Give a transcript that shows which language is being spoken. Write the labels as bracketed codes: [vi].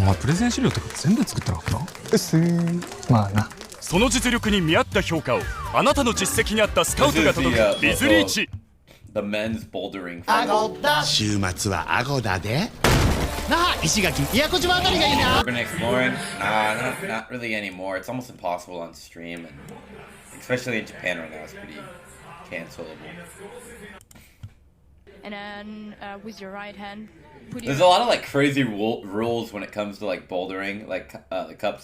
[ja] お前プレゼン資料とか全部作ったのかな？まあな。その実力に見合った評価をあなたの実績に合ったスカウトが届くビズリーチ。 [en] The men's bouldering final. [ja] 週末はアゴダで。なあ、石垣、宮古島あたりがいいな。 [en] Urban exploring? Not really anymore. It's almost impossible on stream, and especially in Japan right now, it's pretty cancelable. And then with your right hand, there's a lot of like crazy rules when it comes to like bouldering, like the cups.